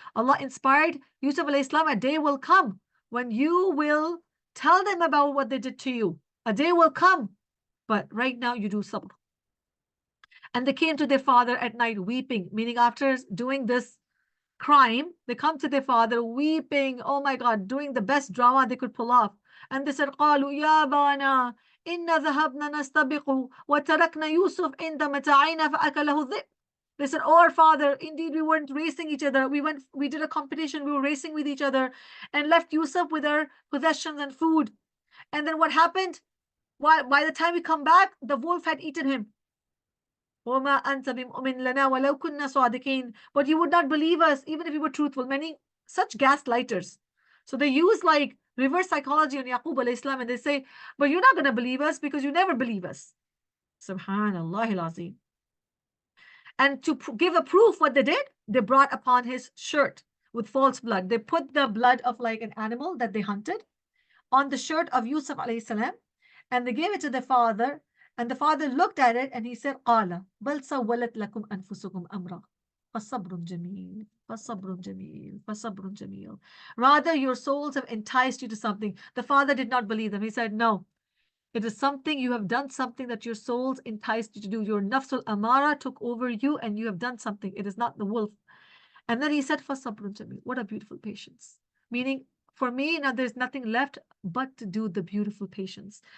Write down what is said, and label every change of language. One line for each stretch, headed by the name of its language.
English: Allah inspired Yusuf alayhi salam, a day will come when you will tell them about what they did to you. A day will come, but right now you do sabr. And they came to their father at night weeping, meaning after doing this crime, they come to their father weeping, oh my God, doing the best drama they could pull off. And they said,
Arabic: قالوا يا أبانا إنا ذهبنا نستبق وتركنا يوسف عند متاعنا فأكله الذئب.
English: They said, oh, our father, indeed we weren't racing each other. We did a competition, we were racing with each other and left Yusuf with our possessions and food. And then what happened? By the time we come back, the wolf had eaten him.
Arabic: وَمَا أَنْتَ بِمُؤْمِنٍ لَنَا وَلَوْ كُنَّا صَادِقِينَ.
English: But you would not believe us even if we were truthful. Many such gaslighters. So they use like reverse psychology on Yaqub alayhi salam and they say, but you're not going to believe us because you never believe us. Subhanallah al-Azim. And to give a proof what they did, they brought upon his shirt with false blood. They put the blood of like an animal that they hunted on the shirt of Yusuf alayhi salam and they gave it to the father. And the father looked at it and he said,
Arabic: قَالَ بَلْ سَوَّلَتْ لَكُمْ أَنفُسُكُمْ أَمْرًا فَصَبْرٌ جَمِيلٌ فَصَبْرٌ جَمِيلٌ فَصَبْرٌ جَمِيلٌ.
English: Rather, your souls have enticed you to something. The father did not believe them. He said, no, it is something, you have done something that your souls enticed you to do. Your nafsul amara took over you and you have done something. It is not the wolf. And then he said,
Arabic: فَصَبْرٌ جَمِيلٌ.
English: What a beautiful patience. Meaning, for me, now there's nothing left but to do the beautiful patience.